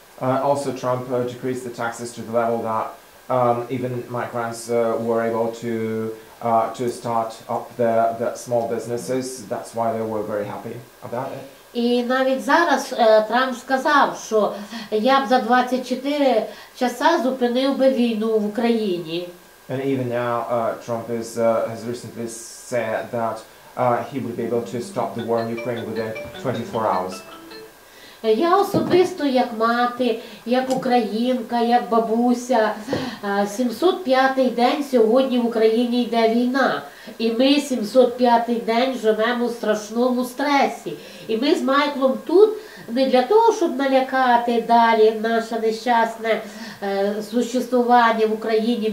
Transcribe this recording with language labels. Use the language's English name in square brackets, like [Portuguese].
[English] Also, Trump decreased the taxes to the level that even migrants were able to start up their small businesses. That's why they were very happy about it. [Ukrainian] І навіть зараз Трамп сказав, що я б за 24 часа зупинив би війну в Україні. [English] And even now, Trump has recently said that he would be able to stop the war in Ukraine within 24 hours. [Ukrainian] Я особисто, як мати, як українка, як бабуся, 705-й день сьогодні в Україні йде війна. І ми 705-й день живемо в страшному стресі. І ми з Майклом тут не для того, щоб налякати далі наше нещасне существування в Україні.